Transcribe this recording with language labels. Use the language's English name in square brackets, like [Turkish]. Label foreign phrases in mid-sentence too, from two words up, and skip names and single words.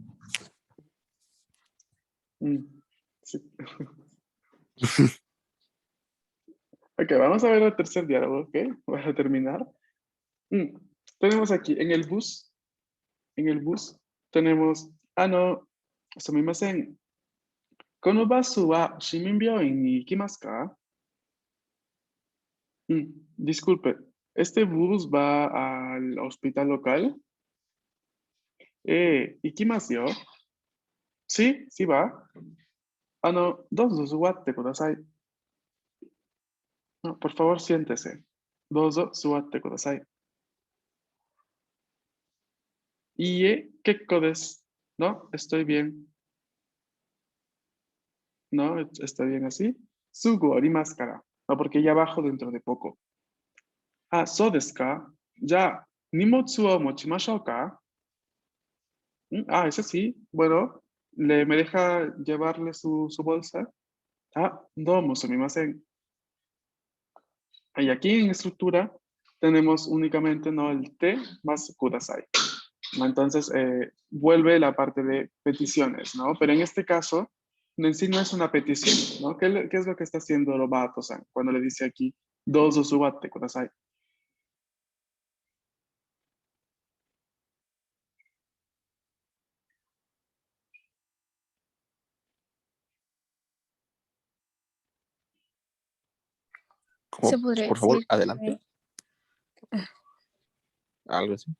[Spanish] Sí. Ok, vamos a ver el tercer diálogo, ¿ok? Para terminar. Tenemos aquí, en el bus, tenemos, no, [Japanese] すみません、このバスは市民病院に行きますか? [Spanish] Disculpe, ¿este bus va al hospital local? [Japanese] ¿行きますよ? [Spanish] Sí, sí va. [Japanese] どうぞ座ってください. [Spanish] No, por favor, siéntese. [Japanese] どうぞ座ってください。いいえ、結構です. [Spanish] No, estoy bien. No, está bien así. [Japanese] すぐありますから. [Spanish] No, porque ya bajo dentro de poco. [Japanese] そうですか? じゃ、荷物を持ちましょうか? [Spanish] Es así. Bueno, ¿me deja llevarle su bolsa? [Japanese] どうもすみません. [Spanish] Y aquí en estructura tenemos únicamente no el te más kudasai. ¿No? Entonces vuelve la parte de peticiones, ¿no? Pero en este caso, en sí no es una petición, ¿no? ¿Qué es lo que está haciendo Robato-san cuando le dice aquí [Japanese] どうぞ座ってください? [Spanish] Como, Se podría por favor, decir adelante. Algo así.